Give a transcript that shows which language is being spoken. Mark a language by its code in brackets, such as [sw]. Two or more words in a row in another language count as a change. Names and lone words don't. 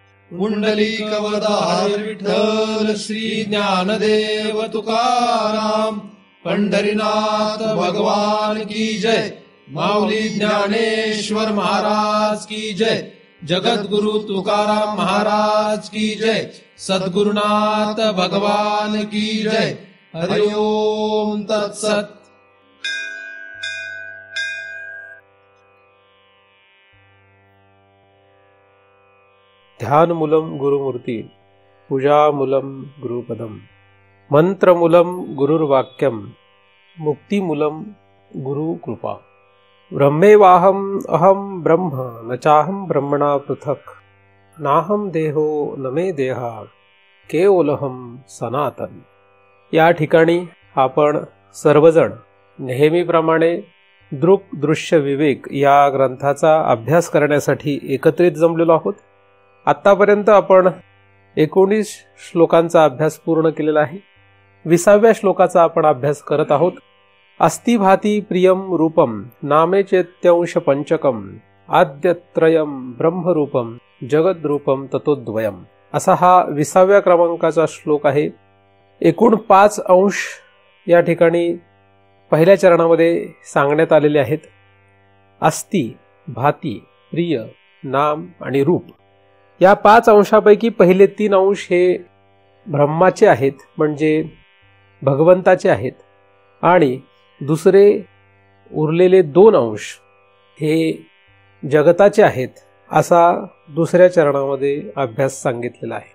[mr] पुंडलिकवरदाहर विठ्ठल श्री ज्ञानदेव तुकाराम. पंढरीनाथ भगवान [hi] की जय. [mr] माऊली ज्ञानेश्वर महाराज [hi] की जय. [mr] जगद्गुरु तुकाराम महाराज [hi] की जय. [mr] सद्गुरुनाथ भगवान [hi] की जय. [sa] हरि ओम तत्सत. ध्यानमूलं गुरुमूर्ती, पूजामूलं गुरुपदम, मंत्रमूलं गुरुर्वाक्यम, मुक्तिमूलं गुरुकृपा. ब्रह्मेवाहम अहम ब्रह्म न चाहम ब्रह्मणा पृथक. नाहम देहो न मे देहा केवलहम सनातन. [mr] या ठिकाणी आपण सर्वजण नेहमीप्रमाणे दृक् दृश्य विवेक या ग्रंथाचा अभ्यास करण्यासाठी एकत्रित जमलेलो आहोत. आत्तापर्यंत आपण 19 श्लोकांचा अभ्यास पूर्ण केलेला आहे. 20व्या श्लोकाचा आपण अभ्यास करत आहोत. [sa] अस्ति भाती प्रियम रूपम नामे चेत्यांश पंचकम आद्यत्रयम ब्रह्मरूपम जगद्रूपम ततोद्वयम. [mr] असा हा 20व्या क्रमांकाचा श्लोक आहे. एकूण 5 अंश या ठिकाणी पहिल्या चरणामध्ये सांगण्यात आलेले आहेत. अस्ति, भाती, प्रिय, नाम आणि रूप या 5 अंशापैकी पहिले 3 अंश हे ब्रह्माचे आहेत, म्हणजे भगवंताचे आहेत, आणि दुसरे उरलेले 2 अंश हे जगताचे आहेत, असा दुसऱ्या चरणामध्ये अभ्यास सांगितलेला आहे.